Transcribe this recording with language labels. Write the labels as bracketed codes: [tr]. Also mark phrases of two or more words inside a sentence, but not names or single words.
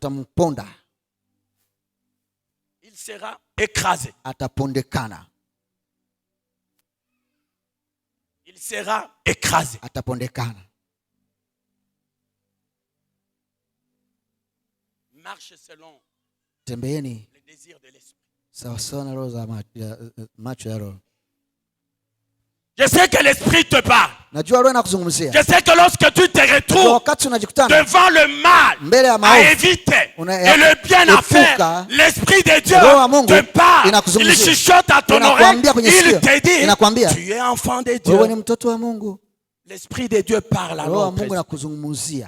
[fr] Il sera écrasé. Il sera écrasé. Marche selon [sw] tembeeni [fr] le désir de l'esprit. [sw] sawasawa na roho za macho ya roho. [fr] Je sais que l'esprit te parle. [sw] Najua roho inakuzungumzia. [fr] Je sais que lorsque tu te retrouves devant le mal à éviter et le bien à faire, l'esprit de Dieu te parle. Il chuchote à ton oreille. Il te dit, tu es enfant de Dieu. L'esprit de Dieu parle à notre esprit.